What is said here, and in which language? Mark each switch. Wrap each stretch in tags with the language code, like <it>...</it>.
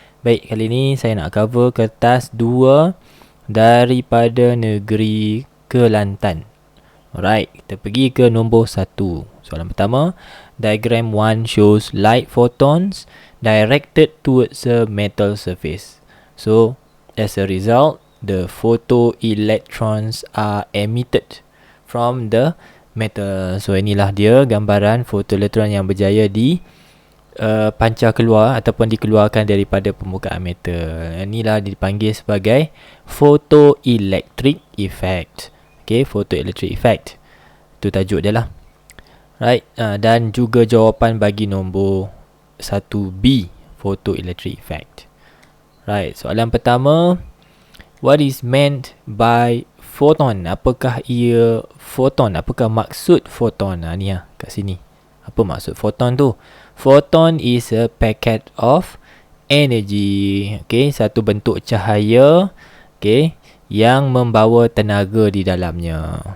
<ms>Baik, kali ini saya nak cover kertas 2 daripada negeri Kelantan. Alright, kita pergi ke nombor 1.</ms> <en>Soalan pertama, diagram 1 shows light photons directed towards a metal surface. So, as a result, the photoelectrons are emitted from the metal.</en> <ms>So inilah dia gambaran fotoelektron yang berjaya di pancar keluar ataupun dikeluarkan daripada permukaan metal. Inilah dipanggil sebagai photoelectric effect. Okay, photoelectric effect. Itu tajuk dia lah. Right, dan juga jawapan bagi nombor 1B, photoelectric effect.</ms> <en>Right, soalan pertama, what is meant by photon?</en> <ms>Apakah ia photon? Apakah maksud photon? Ni kat sini. Apa maksud photon tu?</ms> <en>Photon is a packet of energy.</en> <ms>Okay, satu bentuk cahaya, okay, yang membawa tenaga di dalamnya.</ms>